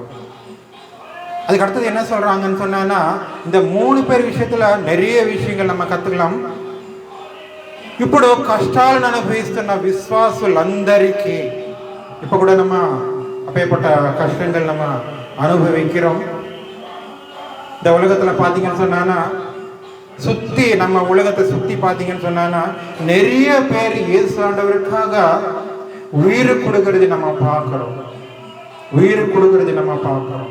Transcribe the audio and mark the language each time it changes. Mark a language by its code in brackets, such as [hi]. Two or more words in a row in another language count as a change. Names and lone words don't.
[ta] அதுக்கு அடுத்தது என்ன சொல்றாங்கன்னு சொன்னா, இந்த 3 பேர் விஷயத்துல நிறைய விஷயங்கள் நம்ம కత్తుకలం. [te] ఇప్పుడు కష్టాలను అనుభవిస్తున్న విశ్వాసులందరికీ [ta] இப்ப கூட நம்ம அப்பேற்பட்ட கஷ்டங்கள் நம்ம அனுபவிக்கிறோம். இந்த உலகத்துல பாத்தீங்கன்னு சொன்னா, சுத்தி நம்ம உலகத்தை சுத்தி பாத்தீங்கன்னு சொன்னா நிறைய பேர் இயேசு ஆண்டவருக்காக உயிர் கொடுக்கறது நம்ம பார்க்கிறோம், உயிர் கொடுக்கறது நம்ம பார்க்கிறோம்.